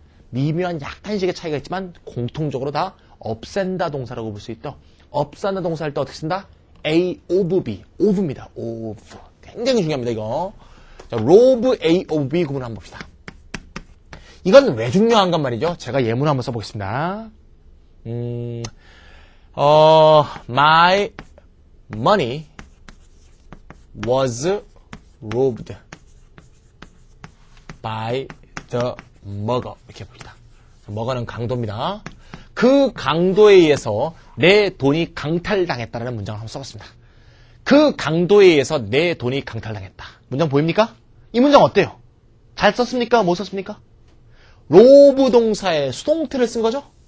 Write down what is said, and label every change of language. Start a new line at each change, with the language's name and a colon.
Korean: 미묘한 약간씩의 차이가 있지만 공통적으로 다 없앤다 동사라고 볼 수 있죠. 없앤다 동사할 때 어떻게 쓴다? A of B, of입니다. of 굉장히 중요합니다. 이거. 자, rob A of B 구문 한번 봅시다. 이건 왜 중요한가 말이죠. 제가 예문 한번 써보겠습니다.
English: My money was robbed by the mugger.
Korean: 이렇게 봅니다. mugger는 강도입니다. 그 강도에 의해서 내 돈이 강탈당했다라는 문장을 한번 써봤습니다. 그 강도에 의해서 내 돈이 강탈당했다. 문장 보입니까? 이 문장 어때요? 잘 썼습니까? 못 썼습니까? 로브 동사에 수동태를 쓴 거죠?